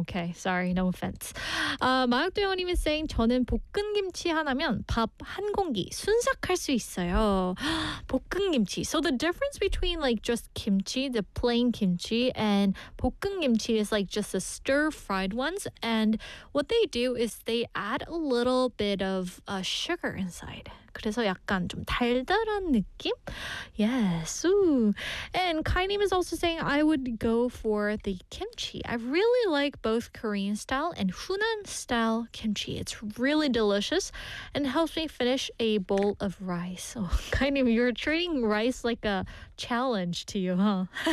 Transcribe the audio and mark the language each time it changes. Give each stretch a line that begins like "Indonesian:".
English: Okay, sorry, no offense. 마약도영님 is saying,
Korean: 저는 볶은 김치 하나면 밥 한 공기 순삭할 수 있어요. 볶은 김치.
English: So the difference between like just kimchi, the plain kimchi, and 볶은 김치 is like just the stir-fried ones. And what they do is they add a little bit of sugar inside.
Korean: 그래서 약간 좀 달달한 느낌?
English: Yes. Ooh. And Kainim is also saying, I would go for the kimchi. I really like both Korean style and Hunan style kimchi. It's really delicious and helps me finish a bowl of rice. Oh, Kainim, you're treating rice like a challenge to you, huh?